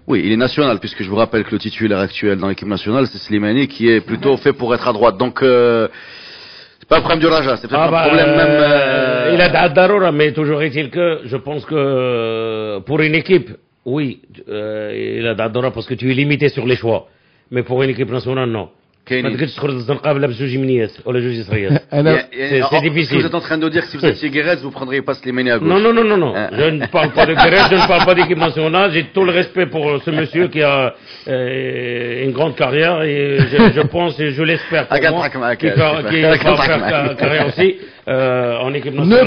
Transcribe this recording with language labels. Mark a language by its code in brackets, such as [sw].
[fr] oui, il est national, puisque je vous rappelle que le titulaire actuel dans l'équipe nationale, c'est Slimani, qui est plutôt fait pour être à droite. Donc, c'est pas un problème du Raja, c'est peut-être un problème même. Il a Daroura, mais toujours est-il que je pense que pour une équipe, oui, il a Daroura parce que tu es limité sur les choix. Mais pour une équipe nationale, non. [ar] ما تقدرش تخرج الزنقه بلا بجوج يمنيات ولا جوج يسريات. [fr] C'est difficile. Vous êtes en train de dire que si vous étiez Guérez, vous prendriez pas Slimani à gauche. Non. Je ne parle pas de Guérez, je ne parle pas d'équipe nationale. J'ai tout le respect pour ce monsieur qui a une grande carrière et je pense et je l'espère pour moi qu'il va faire carrière aussi en équipe nationale.